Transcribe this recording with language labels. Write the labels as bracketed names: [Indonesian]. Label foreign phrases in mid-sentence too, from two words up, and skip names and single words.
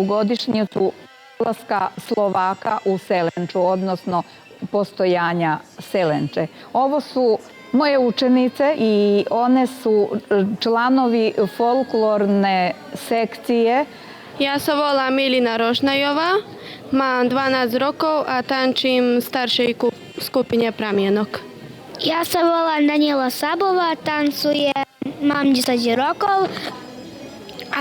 [Serbian] godišnjicu ulaska Slovaka u Selenču, odnosno postojanja Selenče. Ovo su moje učenice i one su članovi folklorne sekcije. [Slovak] Ja se volam Milina Rošnajova, mam 12 rokov a tančim staršej skupine Pramjenok. Ja se volam Danijela Sabova, tancujem, mam 10 rokov